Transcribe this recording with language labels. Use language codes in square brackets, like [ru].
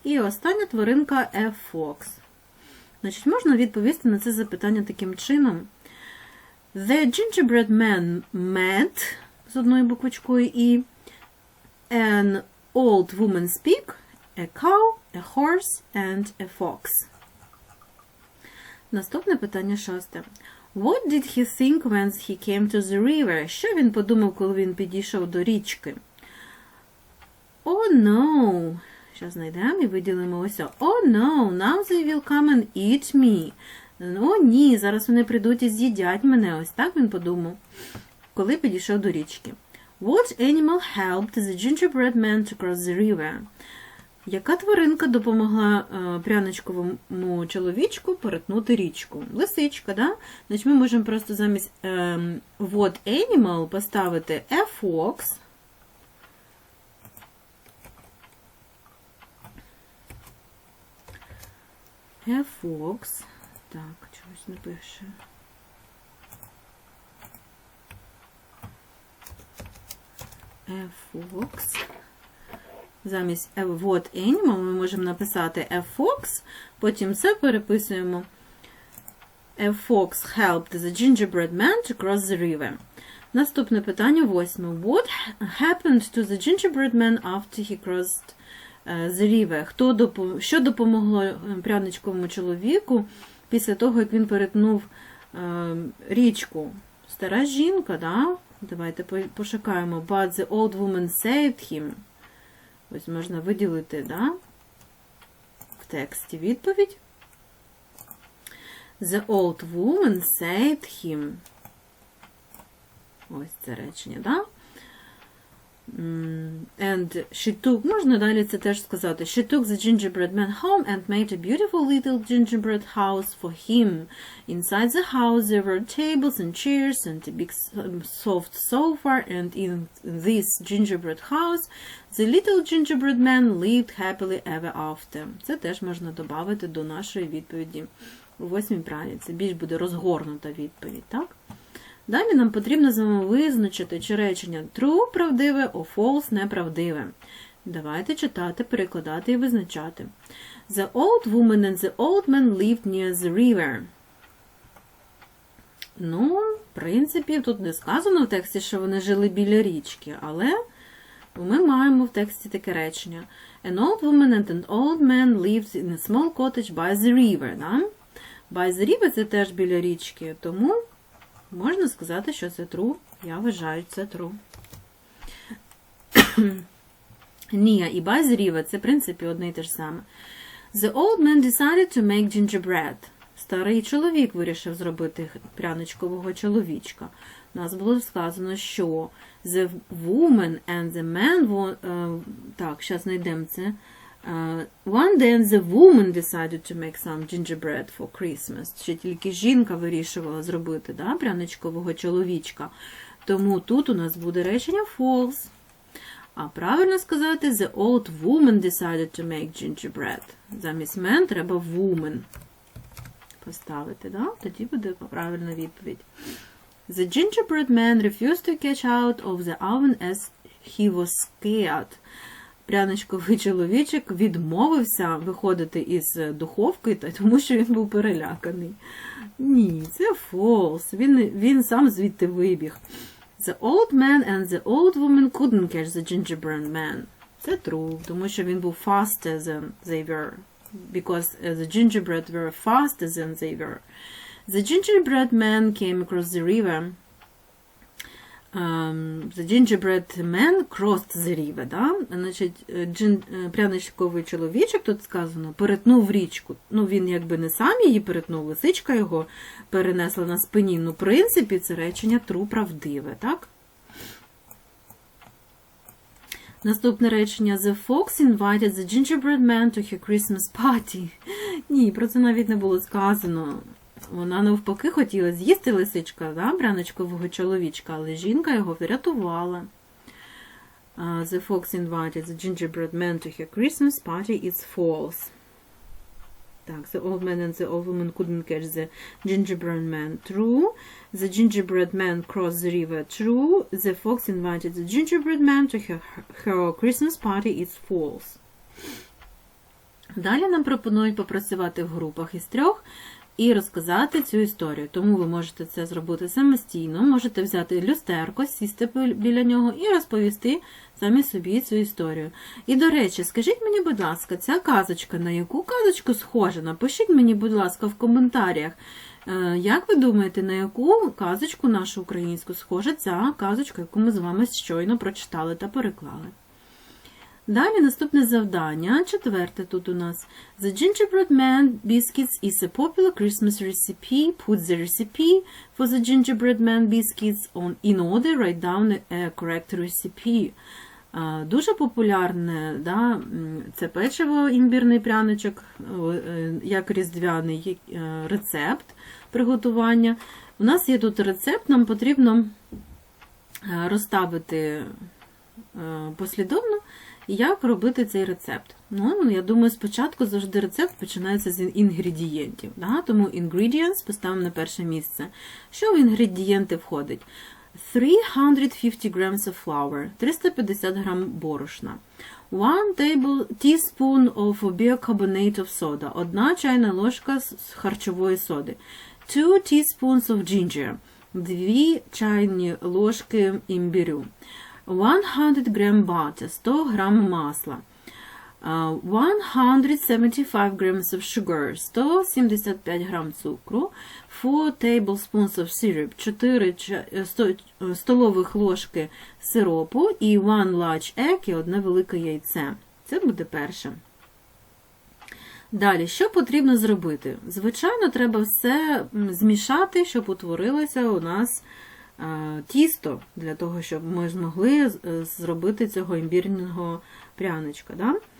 [uk] І остання тваринка [en] a fox. [uk] Значить, можна відповісти на це запитання таким чином. [en] The gingerbread man met, [uk] з одною буквочкою І, [en] an old woman's pig, a cow, a horse and a fox. [uk] Наступне питання 6. [en] What did he think when he came to the river? [uk] Що він подумав, коли він підійшов до річки? [en] Oh no! [uk] Зараз знайдемо і виділимо ось. [en] Oh no, now they will come and eat me. [uk] О ні, зараз вони прийдуть і з'їдять мене. Ось так він подумав, коли підійшов до річки. [en] What animal helped the gingerbread man to cross the river? [uk] Яка тваринка допомогла пряничковому чоловічку перетнути річку? Лисичка, да? Значить, ми можемо просто замість [en] what animal [uk] поставити [en] a fox. A fox. [uk] Так, чогось не пише. [en] A fox. [uk] Замість [en] what animal [uk] ми можемо написати [en] a fox, [uk] потім це переписуємо. [en] A fox helped the gingerbread man to cross the river. [uk] Наступне питання 8. [en] What happened to the gingerbread man after he crossed the river? [uk] Що допомогло пряничковому чоловіку після того, як він перетнув річку? Стара жінка, да? Давайте пошукаємо. [en] But the old woman saved him. [uk] Ось можна виділити, да? В тексті відповідь. [en] The old woman saved him. [uk] Ось це речення, да? [en] And she took, [uk] можна далі це теж сказати, [en] she took the gingerbread man home and made a beautiful little gingerbread house for him. Inside the house there were tables and chairs and a big soft sofa, and in this gingerbread house the little gingerbread man lived happily ever after. [uk] Це теж можна додати до нашої відповіді у 8-й праві. Це більш буде розгорнута відповідь, так? Далі нам потрібно з вами визначити, чи речення true – правдиве, [en] or false [uk] – неправдиве. Давайте читати, перекладати і визначати. [en] The old woman and the old man lived near the river. [uk] Ну, в принципі, тут не сказано в тексті, що вони жили біля річки, але ми маємо в тексті таке речення. [en] An old woman and an old man lived in a small cottage by the river. [uk] Да? [en] By the river [uk] – це теж біля річки, тому можна сказати, що це true. Я вважаю, це true. Near і [en] by the river [uk] – це, в принципі, одне й те ж саме. [en] The old man decided to make gingerbread. [uk] Старий чоловік вирішив зробити пряничкового чоловічка. У нас було сказано, що [en] the woman and the man... [uk] Так, зараз знайдемо це. [en] One day the woman decided to make some gingerbread for Christmas. [uk] Ще тільки жінка вирішувала зробити, да, пряничкового чоловічка. Тому тут у нас буде речення false. А правильно сказати [en] the old woman decided to make gingerbread. [uk] Замість man треба woman поставити, да? Тоді буде правильна відповідь. [en] The gingerbread man refused to catch out of the oven as he was scared. [uk] Пряничковий чоловічок відмовився виходити із духовки, тому що він був переляканий. Ні, це false. Він сам звідти вибіг. [en] The old man and the old woman couldn't catch the gingerbread man. [uk] Це true, тому що він був [en] faster than they were. Because the gingerbread were faster than they were. The gingerbread man came across the river. The gingerbread man crossed the river, да? [uk] Значить, пряничковий чоловічок, тут сказано, перетнув річку. Ну, він якби не сам її перетнув, лисичка його перенесла на спині. Ну, в принципі, це речення true, правдиве, так? Наступне речення. [en] The fox invited the gingerbread man to her Christmas party. [uk] Ні, про це навіть не було сказано. Вона навпаки хотіла з'їсти лисичка, да, пряничкового чоловічка, але жінка його врятувала. [en] The fox invited the gingerbread man to her Christmas party. It's false. Так, the old man and the old woman couldn't catch the gingerbread man. True. The gingerbread man crossed the river. True. The fox invited the gingerbread man to her Christmas party. It's false. [uk] Далі нам пропонують попрацювати в групах із 3 і розказати цю історію. Тому ви можете це зробити самостійно, можете взяти люстерко, сісти біля нього і розповісти самі собі цю історію. І, до речі, скажіть мені, будь ласка, ця казочка на яку казочку схожа? Напишіть мені, будь ласка, в коментарях, як ви думаєте, на яку казочку нашу українську схожа ця казочка, яку ми з вами щойно прочитали та переклали. Далі наступне завдання, 4 тут у нас. [en] The gingerbread man biscuits is a popular Christmas recipe. Put the recipe for the gingerbread man biscuits in order. Write down a correct recipe. [uk] Дуже популярне, да, це печиво, імбірний пряничок, як різдвяний рецепт приготування. У нас є тут рецепт, нам потрібно розставити послідовно, як робити цей рецепт. Ну, я думаю, спочатку завжди рецепт починається з інгредієнтів. Да? Тому ingredients поставимо на перше місце. Що в інгредієнти входить? [en] 350 grams of flour, [uk] 350 грам борошна. [en] 1 teaspoon of bicarbonate of soda, [uk] 1 чайна ложка з харчової соди. [en] 2 teaspoons of ginger, [uk] 2 чайні ложки імбирю. [en] 100 gram butter, [uk] 100 грам масла. [en] 175 grams of sugar, [uk] 175 грам цукру. [en] 4 tablespoons of syrup, [uk] 4 столових ложки сиропу і [en] 1 large egg, [uk] і 1 велике яйце. Це буде перше. Далі, що потрібно зробити? Звичайно, треба все змішати, щоб утворилося у нас тісто, для того, щоб ми змогли зробити цього імбірного пряничка. Да?